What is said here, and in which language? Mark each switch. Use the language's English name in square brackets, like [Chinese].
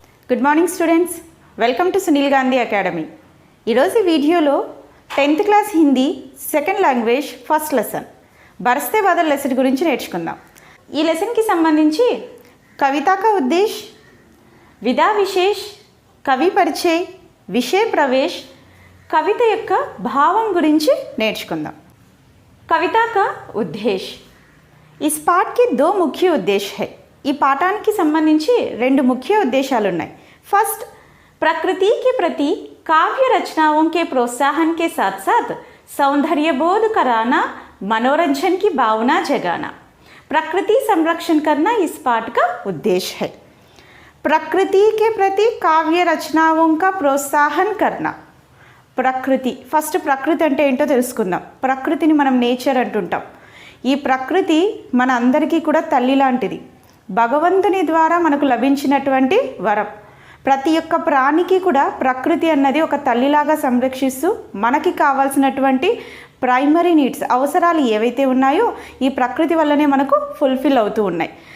[Telugu] Good morning students, welcome to Sunil Gandhi academy. ఈరోజు వీడియోలో 10th class Hindi second language first lesson బరస్తే Badal lesson గురించి నేర్చుకుందాం. ఈ లెసన్కి సంబంధించి కవితా కా ఉద్దేశ్, విదా విశేష్, కవి పరిచయ్, విషయ ప్రవేశ్, కవిత యొక్క భావం గురించి నేర్చుకుందాం. కవితా కా ఉద్దేశ్. [Hindi] इस पाठ के दो मुख्य उद्देश्य है. [Telugu] ఈ పాఠానికి సంబంధించి రెండు ముఖ్య ఉద్దేశాలు ఉన్నాయి. [Hindi] फर्स्ट, प्रकृति के प्रति काव्य रचनाओं के प्रोत्साहन के साथ साथ सौंदर्य बोध कराना, मनोरंजन की भावना जगाना. प्रकृति संरक्षण करना इस पाठ का उद्देश्य है. प्रकृति के प्रति काव्य रचनाओं का प्रोत्साहन करना. [Telugu] ప్రకృతి, ఫస్ట్ ప్రకృతి అంటే ఏంటో తెలుసుకుందాం. ప్రకృతిని మనం నేచర్ అంటుంటాం. ఈ ప్రకృతి మన అందరికీ కూడా తల్లి లాంటిది. భగవంతుని ద్వారా మనకు లభించినటువంటి వరం. ప్రతి ఒక్క ప్రాణికి కూడా ప్రకృతి అన్నది ఒక తల్లిలాగా సంరక్షిస్తూ మనకి కావాల్సినటువంటి ప్రైమరీ నీడ్స్, అవసరాలు ఏవైతే ఉన్నాయో ఈ ప్రకృతి వల్లనే మనకు ఫుల్ఫిల్ అవుతూ ఉన్నాయి.